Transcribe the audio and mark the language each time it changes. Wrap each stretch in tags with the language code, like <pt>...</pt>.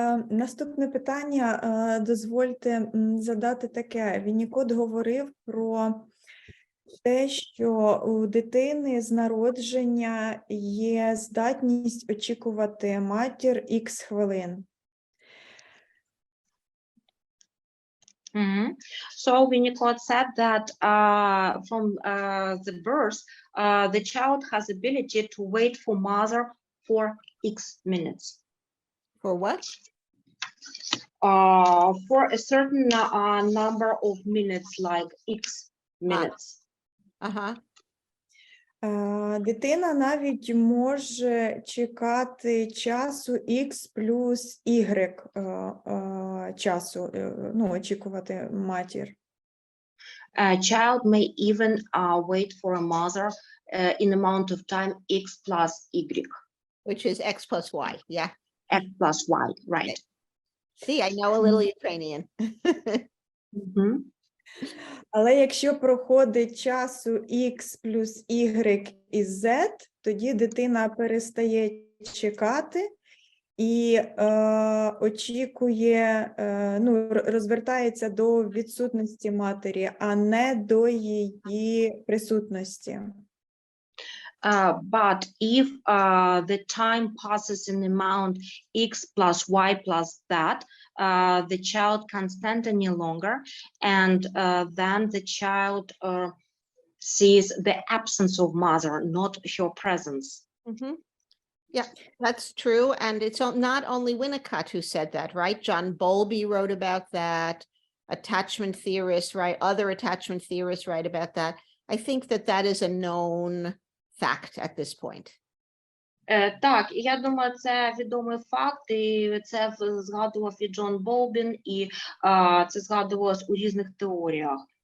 <uk>Наступне питання дозвольте задати таке. Віннікот говорив про те, що у дитини з народження є здатність очікувати матір ікс хвилин.</uk> <en>So Winnicott said that from the birth, the child has ability to wait for mother for X minutes. For what? For a certain number of minutes, like X minutes.</en> <uk>Дитина навіть може чекати часу X плюс Y часу, ну, очікувати матір.</uk> <en>A child may even wait for a mother in amount of time X plus Y. Which is X plus Y, yeah. X plus Y, right. See, I know a little Ukrainian.</en> <uk>Але якщо проходить часу X плюс Y і Z, тоді дитина перестає чекати і очікує, ну, розвертається до відсутності матері, а не до її присутності.</uk> <en>But if the time passes in amount X plus Y plus that, the child can't stand any longer, and then the child sees the absence of mother, not her presence. Yeah, that's true. And it's not only Winnicott who said that, right? John Bowlby wrote about that. Attachment theorists, right? Other attachment theorists write about that. I think that that is a known fact at this point.</en> <uk>Так, і я думаю, це відомий факт, і це згадував і Джон Болбін, і це згадувалось у різних теоріях.</uk>